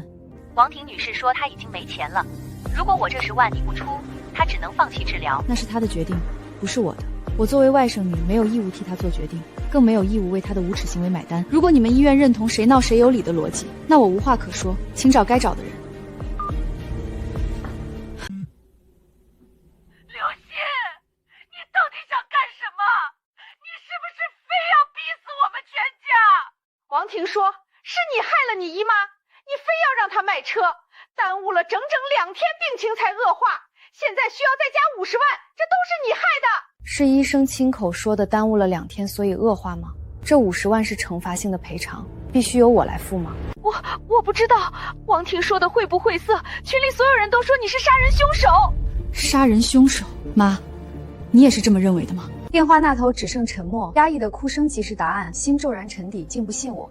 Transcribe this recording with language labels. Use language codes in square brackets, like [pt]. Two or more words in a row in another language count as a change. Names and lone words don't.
[zh] 王婷女士說她已經沒錢了，如果我這10萬你不出，她只能放棄治療。那是她的決定，不是我的。我作為外甥女，沒有義務替她做決定，更沒有義務為她的無恥行為買單。如果你們醫院認同誰鬧誰有理的邏輯，那我無話可說，請找該找的人。劉鑫，你到底想幹什麼？你是不是非要逼死我們全家？王婷說是你害了你姨媽，你非要讓她賣車，耽誤了整整2天，病情才惡化，現在需要再加50萬，這都是你害的。是醫生親口說的耽誤了2天所以惡化嗎？這50萬是懲罰性的賠償，必須由我來付嗎？我不知道，王婷說的會不會色？群裡所有人都說你是殺人兇手。殺人兇手？媽，你也是這麼認為的嗎？電話那頭只剩沉默，壓抑的哭聲即是答案，心驟然沉底，竟不信我。